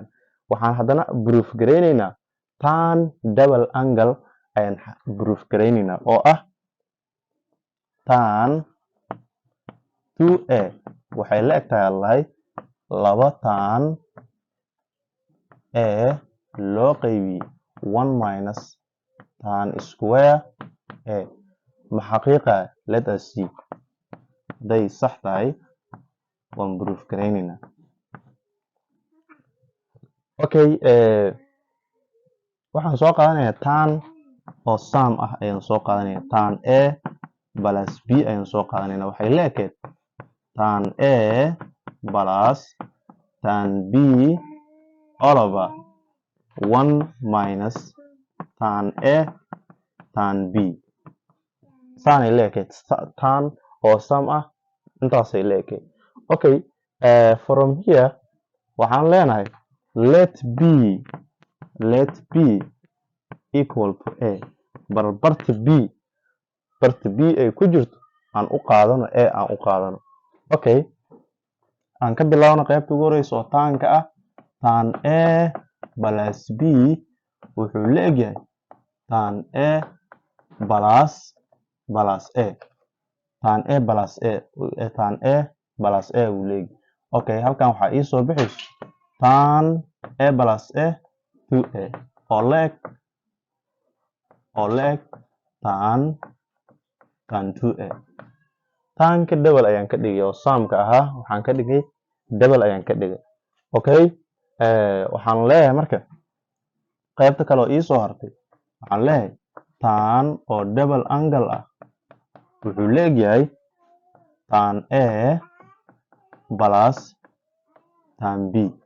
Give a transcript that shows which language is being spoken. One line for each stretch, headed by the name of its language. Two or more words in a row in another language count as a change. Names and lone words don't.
Somali: Waxaan haddana proof gareynaynaa tan
English: double angle
Somali: ayaan proof gareynaynaa oo ah tan 2a waxay la eg tahay 2 tan a loo qaybiyey
English: 1 minus tan square a.
Somali: Ma xaqiiqa?
English: Let us see.
Somali: Hadday sax tahay waan proof gareynaynaa. Okay, waxaan soo qaadanayaa tan oo sum ah ayaan soo qaadanayaa.
English: Tan a plus b
Somali: ayaan soo qaadanaynaa. Waxay la ekeed
English: tan a plus tan b all over 1 minus tan a tan b.
Somali: Saanay la ekeed tan oo sum ah intaasay la ekeed.
English: Okay, from here
Somali: waxaan leenahay
English: let b equal to a.
Somali: barta b ay ku jirto aan u qaadano a aan u qaadano. Okay, aan ka bilaabno qaybta ugu horeysa oo tanka ah.
English: Tan a plus b
Somali: wuxuu la eg yahay
English: tan a plus a. tan a plus a
Somali: wuu leeyahay. Okay, halkan waxaa ii soo bixayso
English: tan a plus a
Somali: 2a oo la eg tan 2a. tanka double ayaan ka dhigay oo sumka ahaa waxaan ka dhigay double ayaan ka dhigay. Okay, waxaan leeyahay marka qaybta kale oo ii soo hartay waxaan leeyahay tan oo
English: double angle
Somali: ah wuxuu la eg yahay
English: tan a plus tan b.